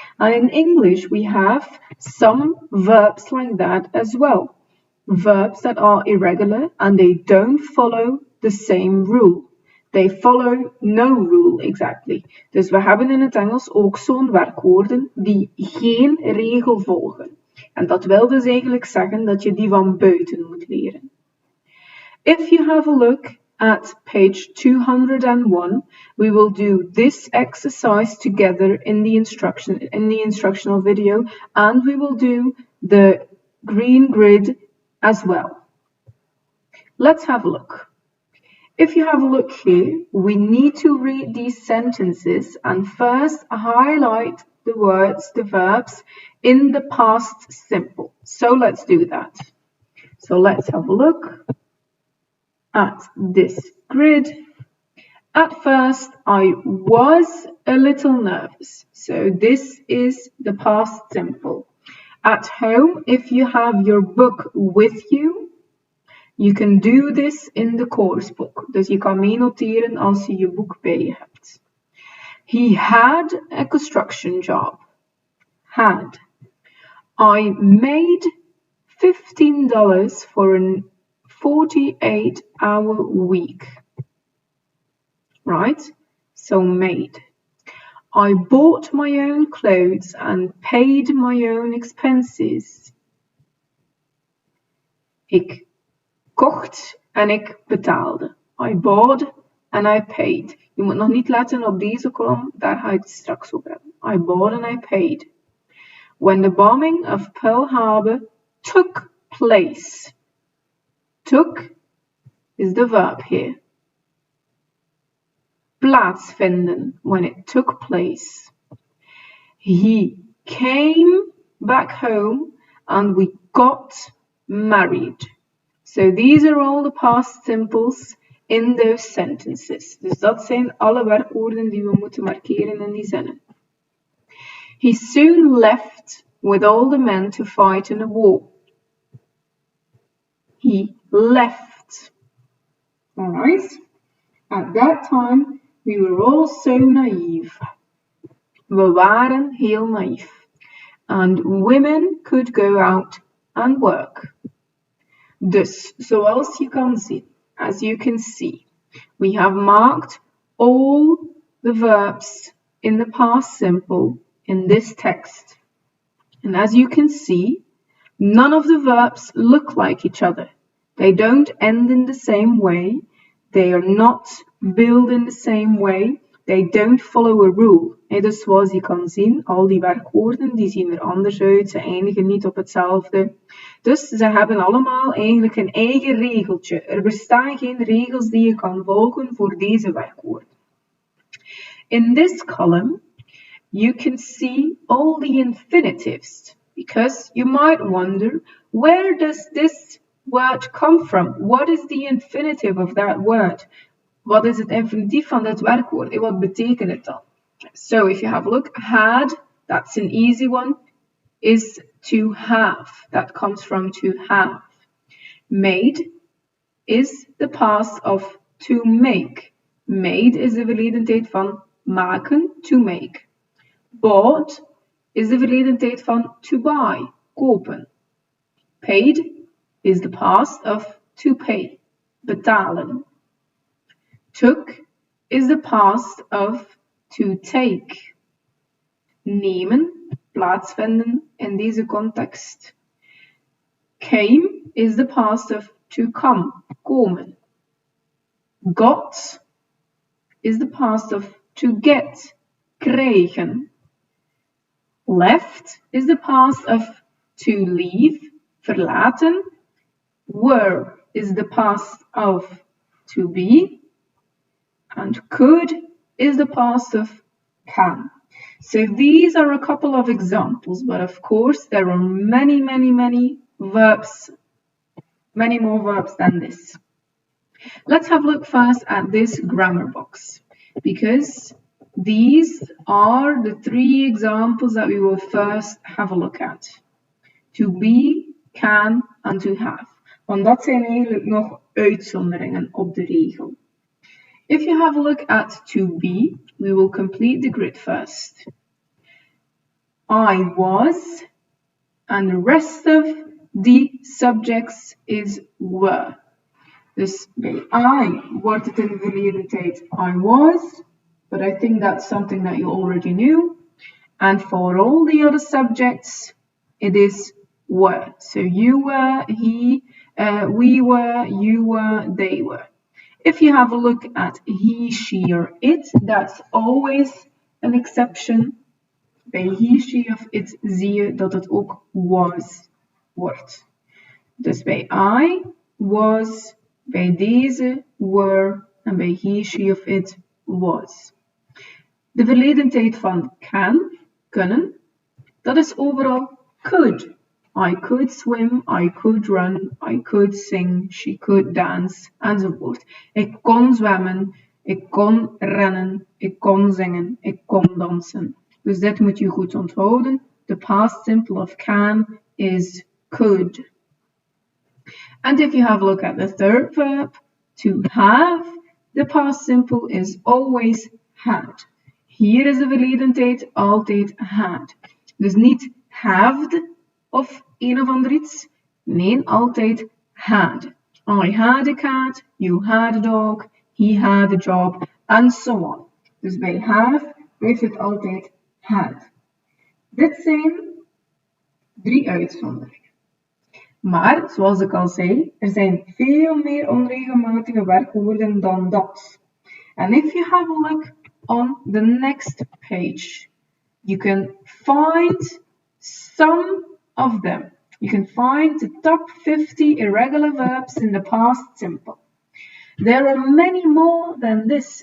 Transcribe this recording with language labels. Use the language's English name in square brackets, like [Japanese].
[English] And in English we have some verbs like that as well. Verbs that are irregular and they don't follow the same rule. They follow no rule exactly. [Dutch] Dus we hebben in het Engels ook zo'n werkwoorden die geen regel volgen. En dat wil dus eigenlijk zeggen dat je die van buiten moet leren. [English] If you have a look at page 201, we will do this exercise together in the instructional video, and we will do the green grid as well. Let's have a look. If you have a look here, we need to read these sentences and first highlight the words, the verbs, in the past simple. So let's do that. So let's have a look at this grid. At first, I was a little nervous. So this is the past simple. At home, if you have your book with you, you can do this in the course book. [Dutch] Dus je kan meenoteren als je je boek bij je hebt. [English] He had a construction job. Had. I made $15 for a 48-hour week. Right? So made. I bought my own clothes and paid my own expenses. [Dutch] Ik kocht en ik betaalde. [English] I bought and I paid. [Dutch] Je moet nog niet letten op deze kolom, daar ga ik het straks over hebben. [English] I bought and I paid. When the bombing of Pearl Harbor took place. Took is the verb here. [Dutch] Plaatsvinden, [English] when it took place. He came back home and we got married. So these are all the past simples in those sentences. [Dutch] Dus dat zijn alle werkwoorden die we moeten markeren in die zinnen. [English] He soon left with all the men to fight in a war. He left. Alright? At that time, we were all so naive. [Dutch] We waren heel naïef. [English] And women could go out and work. [Dutch] Dus, zoals je kan zien, [English] as you can see, we have marked all the verbs in the past simple in this text. And as you can see, none of the verbs look like each other. They don't end in the same way. They are not built in the same way. They don't follow a rule. [Dutch] Dus zoals je kan zien, al die werkwoorden die zien er anders uit. Ze eindigen niet op hetzelfde. Dus ze hebben allemaal eigenlijk een eigen regeltje. Er bestaan geen regels die je kan volgen voor deze werkwoorden. [English] In this column, you can see all the infinitives. Because you might wonder, where does this word come from? What is the infinitive of that word? [Dutch] Wat is het infinitief van dat werkwoord? En wat betekent het dan? [English] So if you have a look, had, that's an easy one, is to have. That comes from to have. Made is the past of to make. [Dutch] Made is de verleden tijd van maken, [English] to make. [Dutch] Bought is de verleden tijd van [English] to buy, [Dutch] kopen. [English] Paid is the past of to pay, [Dutch] betalen. [English] Took is the past of to take. [Dutch] Nemen, plaatsvinden in deze context. [English] Came is the past of to come, [Dutch] komen. [English] Got is the past of to get, [Dutch] krijgen. [English] Left is the past of to leave, [Dutch] verlaten. [English] Were is the past of to be. And could is the past of can. So these are a couple of examples, but of course there are many verbs, many more verbs than this. Let's have a look first at this grammar box, because these are the 3 examples that we will first have a look at. To be, can and to have. [Dutch] Want dat zijn eigenlijk nog uitzonderingen op de regel. [English] If you have a look at to be, we will complete the grid first. I was, and the rest of the subjects is were. [Dutch] Dus bij I wordt het in de verleden tijd [English] I was, but I think that's something that you already knew. And for all the other subjects, it is were. So you were, he, we were, you were, they were. If you have a look at he, she, or it, that's always an exception. [Dutch] Bij he, she of it zie je dat het ook was wordt. Dus bij I, was, bij deze, were, en bij he, she of it, was. De verleden tijd van can, kunnen, dat is overal could. [English] I could swim, I could run, I could sing, she could dance, [Dutch] enzovoort. Ik kon zwemmen, ik kon rennen, ik kon zingen, ik kon dansen. Dus dit moet je goed onthouden. [English] The past simple of can is could. And if you have a look at the third verb, to have, the past simple is always had. [Dutch] Hier is de verleden tijd altijd had. Dus niet haved of een of ander iets. Nee, altijd had. [English] I had a cat, you had a dog, he had a job, and so on. [Dutch] Dus bij have blijft het altijd had. Dit zijn 3 uitzonderingen. Maar, zoals ik al zei, er zijn veel meer onregelmatige werkwoorden dan dat. [English] And if you have a look on the next page, you can find some of them. You can find the top 50 irregular verbs in the past simple. There are many more than this.